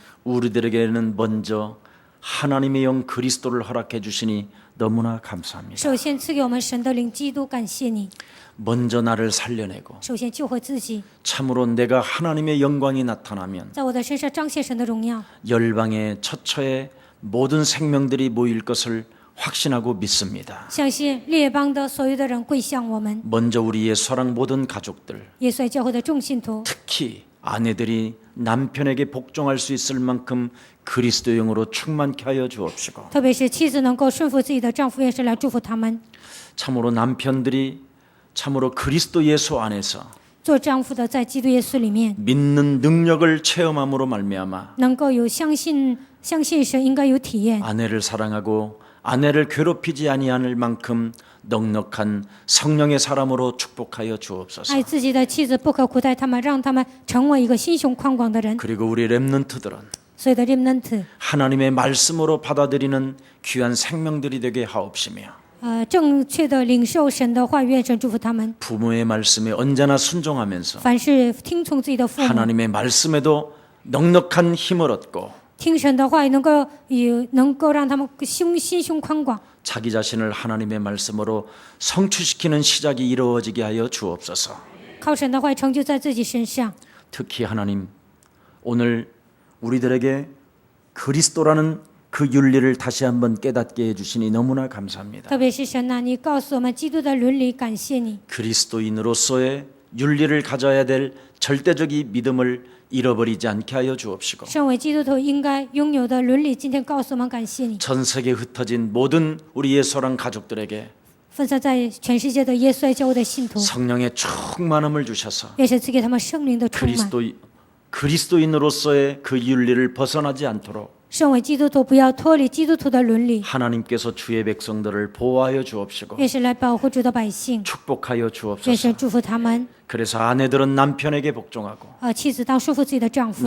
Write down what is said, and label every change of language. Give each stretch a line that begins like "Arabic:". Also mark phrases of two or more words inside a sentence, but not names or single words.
Korean: 우리들에게는 먼저 하나님의 영 그리스도를 허락해 주시니 너무나 감사합니다.
Chinese: 首先赐给我们神的灵基督，感谢你。
Korean: 먼저 나를 살려내고
Chinese: 首先救回自己，
Korean: 참으로 내가 하나님의 영광이 나타나면
Chinese: 在我的身上彰显神的荣耀，
Korean: 열방의 처처에 모든 생명들이 모일 것을 확신하고 믿습니다.
Chinese: 相信列邦的所有的人归向我们。
Korean: 먼저 우리의 사랑 모든 가족들,
Chinese: 耶稣爱教会的众信徒，
Korean: 특히 아내들이 남편에게 복종할 수 있을 만큼 그리스도 영으로 충만케 하여 주옵시고
Chinese: 特别是妻子能够顺服自己的丈夫，也是来祝福他们。
Korean: 참으로 남편들이 참으로 그리스도 예수 안에서
Chinese: 做丈夫的在基督耶稣里面，
Korean: 믿는 능력을 체험함으로 말미암아
Chinese: 能够有相信神，应该有体验。
Korean: 아내를 사랑하고 아내를 괴롭히지 아니할 만큼 넉넉한 성령의 사람으로 축복하여 주옵소서.
Chinese: 爱自己的妻子，不可苦待他们，让他们成为一个心胸宽广的人。
Korean: 그리고 우리 렘넌트들은
Chinese: 所有的 remnant，
Korean: 하나님의 말씀으로 받아들이는 귀한 생명들이 되게 하옵시며
Chinese: 正确的领受神的话语，愿神祝福他们。
Korean: 부모의 말씀에 언제나 순종하면서
Chinese: 凡是听从自己的父母，
Korean: 하나님의 말씀에도 넉넉한 힘을 얻고
Chinese: 听神的话语，能够让他们心胸宽广，
Korean: 자기 자신을 하나님의 말씀으로 성취시키는 시작이 이루어지게 하여 주옵소서.
Chinese: 靠神的话语成就在自己身上。
Korean: 특히 하나님 오늘 우리들에게 그리스도라는 그 윤리를 다시 한번 깨닫게 해주시니 너무나 감사합니다.
Chinese: 特别是神呐，你告诉我们基督的伦理，感谢你。
Korean: 그리스도인으로서의 윤리를 가져야 될 절대적인 믿음을 잃어버리지 않게 하여 주옵시고
Chinese: 身为基督徒应该拥有的伦理，今天告诉我们，感谢你。
Korean: 전 세계에 흩어진 모든 우리 예수랑 가족들에게
Chinese: 分散在全世界的耶稣爱教会的信徒，
Korean: 성령의 충만함을 주셔서
Chinese: 也是赐给他们圣灵的充满。
Korean: 그리스도인으로서의 그 윤리를 벗어나지 않도록
Chinese: 身为基督徒，不要脱离基督徒的伦理，
Korean: 하나님께서 주의 백성들을 보호하여 주옵시고
Chinese: 也是来保护主的百姓，
Korean: 축복하여
Chinese: 愿
Korean: 주옵소서.
Chinese: 神祝福他们。
Korean: 그래서 아내들은 남편에게 복종하고
Chinese: 妻子当束缚自己的丈夫，